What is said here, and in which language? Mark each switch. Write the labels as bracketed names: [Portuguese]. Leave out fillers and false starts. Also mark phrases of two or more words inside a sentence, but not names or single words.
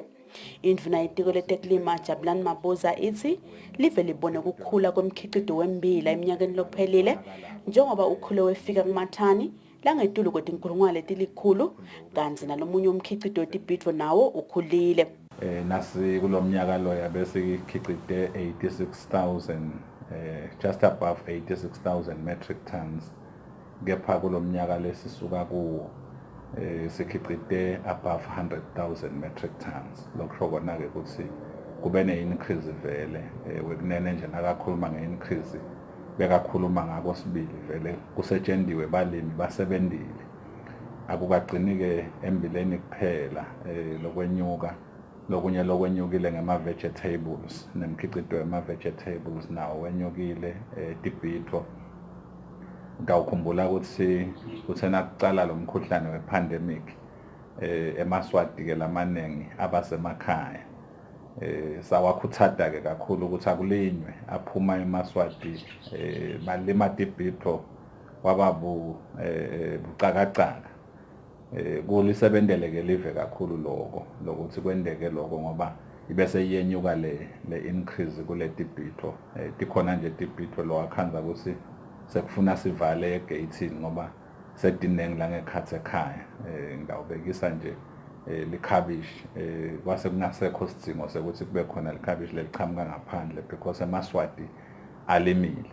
[Swati] Indvuna yetiko letekulima Jabulani Mabuza ithi live libone kukhula kwemkhicido wembila eminyakeni lophelile njengoba ukhule wefika kumathani langetulu kwetinkulungwane letilikhulu kanti nalomunye umkhicido wetibhidvo nawo ukhulile. Nasi kulomnyaka lo yabe sikhicide 86,000 [English] just above 86,000 metric tons [Swati] kepha kulomnyaka lesisuka kuwo sikhicide [English] above 100,000 metric tons [Swati] lokho kona ke ukuthi kube ne-increase vele wekunene nje nakakhuluma nge-increase bekakhuluma ngako sibili vele kusetshendiwe balimi basebendile akukagcini-ke embileni kuphela lokwenyuka lokunye lokwenyukile ngema-vegetables nemkhicido wema-vegetables nawo wenyukile tibhidvo ngawukhumbula ukuthi kuthena kucala lo mkhuhlane we-pandemic emaswati-ke lamaningi abasemakhaya sawakhuthada-ke kakhulu ukuthi akulinywe aphuma emaswati balima tibhidvo wababu bucakacaka kulisebentele-ke live kakhulu lokho lokuthi kwendeke lokho ngoba ibese iyenyuka le increase kule tibhidvo tikhona nje tibhidvo lo akhanza ukuthi sekufuna sivale egate ngoba sedinengi langekhathi ekhaya ngawubekisa nje likhabishi kwase kungasekho sidingo sekuthi kube khona likhabishi leliqhamuka ngaphandle because emaswati alimile.